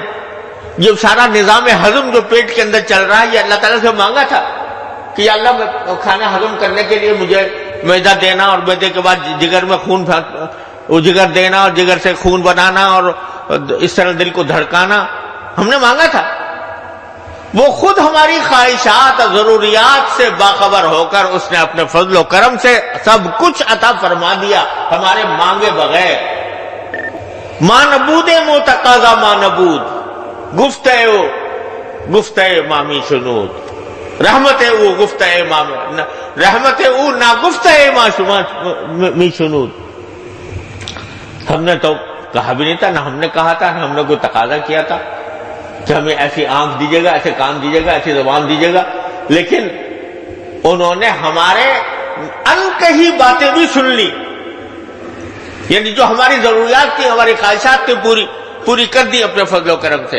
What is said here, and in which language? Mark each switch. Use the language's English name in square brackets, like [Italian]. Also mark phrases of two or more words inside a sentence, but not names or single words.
[Urdu] یہ سارا نظام ہضم جو پیٹ کے اندر چل رہا ہے یہ اللہ تعالیٰ سے مانگا تھا کہ اللہ کھانا ہضم کرنے کے لیے مجھے معدہ دینا, اور معدے کے بعد جگر میں خون وہ جگر دینا, اور جگر سے خون بنانا, اور اس طرح دل کو دھڑکانا ہم نے مانگا تھا. وہ خود ہماری خواہشات اور ضروریات سے باخبر ہو کر اس نے اپنے فضل و کرم سے سب کچھ عطا فرما دیا ہمارے مانگے بغیر. [Persian] ما نبود متقاضا ما نبود, گفتہ مامی شنود, رحمت او گفتہ مامی رحمت او نا گفتہ می شنود. [Urdu] ہم نے تو کہا بھی نہیں تھا, نہ ہم نے کہا تھا, نہ ہم نے کوئی تقاضا کیا تھا کہ ہمیں ایسی آنکھ دیجیے گا, ایسے کان دیجیے گا, ایسی زبان دیجیے گا. لیکن انہوں نے ہمارے انکہی باتیں بھی سن لی, یعنی جو ہماری ضروریات تھی, ہماری خواہشات تھی, پوری کر دی اپنے فضل و کرم سے.